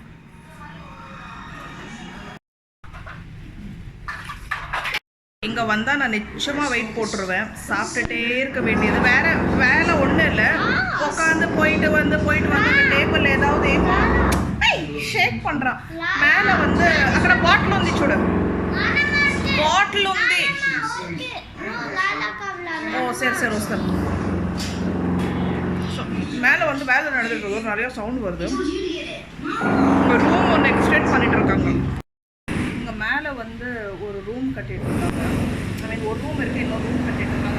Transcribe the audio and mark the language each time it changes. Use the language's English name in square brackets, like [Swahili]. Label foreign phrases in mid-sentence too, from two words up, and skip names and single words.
[Tamil] இங்கே வந்தால் நான் நிச்சயமாக வெயிட் போட்டுருவேன். சாப்பிட்டுட்டே இருக்க வேண்டியது. வேலை ஒன்றும் இல்லை. உட்காந்து போயிட்டு வந்து டேபிள் ஏதாவது ஷேக் பண்ணுறான். மேலே வந்து [Telugu] అక్కడ బాటిల్ ఉంది చూడు, బాటిల్ ఉంది. [Tamil] ஓ சரி వస్తాను. மேலே வந்து வேலை நடந்துட்டு இருக்கு, நிறையா சவுண்ட் வருது. இங்கே ரூம் ஒன்று எக்ஸ்டெண்ட் பண்ணிட்டு இருக்காங்க. இங்கே மேலே வந்து ஒரு ரூம் கட்டிட்டு இருக்காங்க. [English] I mean [Tamil] ஒரு ரூம் இருக்குது, இன்னொரு ரூம் கட்டிட்டு இருக்காங்க.